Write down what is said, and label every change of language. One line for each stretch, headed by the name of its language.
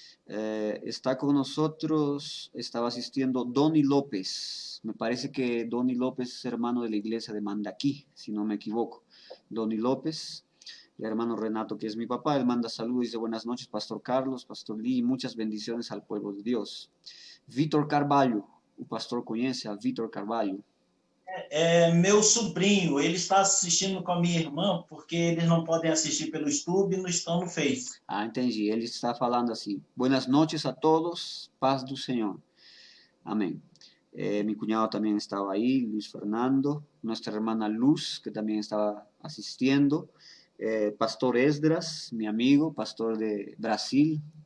Spanish: Está con nosotros, estaba asistiendo Donny López. Me parece que Donny López es hermano de la iglesia de Mandaquí, si no me equivoco. Donny López, el hermano Renato, que es mi papá, él manda saludos y dice buenas noches, Pastor Carlos, Pastor Lee, y muchas bendiciones al pueblo de Dios.
Portuguese: Vítor Carvalho, o pastor conhece a Vítor Carvalho? Meu sobrinho, ele está assistindo com a minha irmã, porque eles não podem assistir pelo YouTube e não estão no Face. Ah, entendi. Ele está falando assim:
Spanish: buenas noches a todos,
Portuguese: paz do Senhor.
Spanish: Amén. Mi cuñado también estaba ahí, Luis Fernando, nuestra hermana Luz, que también estaba asistiendo, Pastor Esdras, mi amigo, pastor de Brasil,